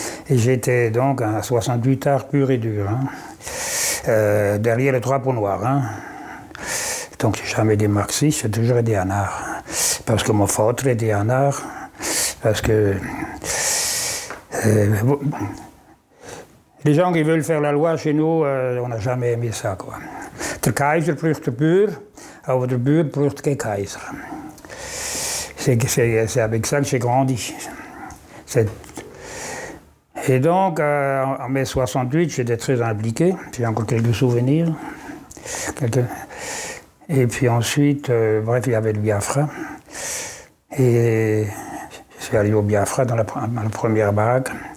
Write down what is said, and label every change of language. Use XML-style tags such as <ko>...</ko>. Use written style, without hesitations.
<fr>Et j'étais donc un 68 art pur et dur, hein. Derrière les drapeaux noirs, hein. Donc j'ai jamais été marxiste, j'ai toujours été un art. Parce que mon frère était un art, parce que les gens qui veulent faire la loi chez nous, on n'a jamais aimé ça, quoi.</fr> <de>Der Kaiser braucht den Bauer, aber der Bauer braucht keinen Kaiser.</de> <fr>C'est avec ça que j'ai grandi. Et donc, en mai 68, j'étais très impliqué. J'ai encore quelques souvenirs. Et puis ensuite, bref, il y avait le Biafra. Et je suis allé au Biafra dans la première baraque.</fr>